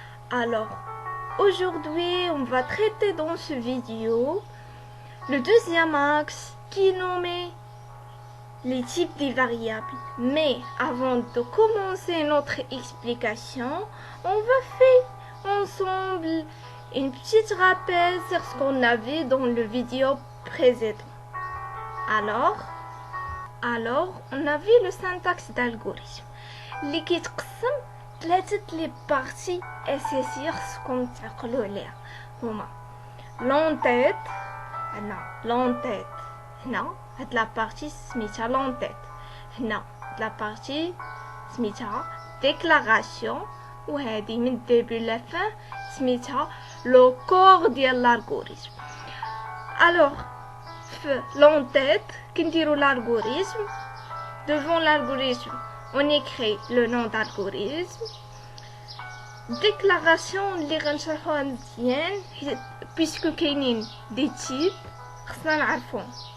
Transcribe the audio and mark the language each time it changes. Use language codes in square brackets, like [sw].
[fr] Alors, aujourd'hui, on va traiter dans ce vidéo le deuxième axe qui est nommé les types des variables. Mais avant de commencer notre explication, on va faire ensemble une petite rappel sur ce qu'on avait dans le vidéo précédent. Alors, on a vu le syntaxe d'algorithme [ar] اللي كيتقسم ثلاثة لي بارتي اساسية خصكم تعقلوا عليها هما لونتيت. عندنا لونتيت هنا هاد لا بارتي سميتها لونتيت، هنا هاد لا بارتي سميتها ديكلاراسيون، وهادي من الديبي لا فان سميتها لو كور ديال l'algorithme. Alors في لونتيت كنديروا l'algorithme. [fr] Devant l'algorithme on écrit le nom d'algorithme. [ar] Déclaration اللي غنشرحوها مزيان puisque كاينين des types خصنا نعرفهم.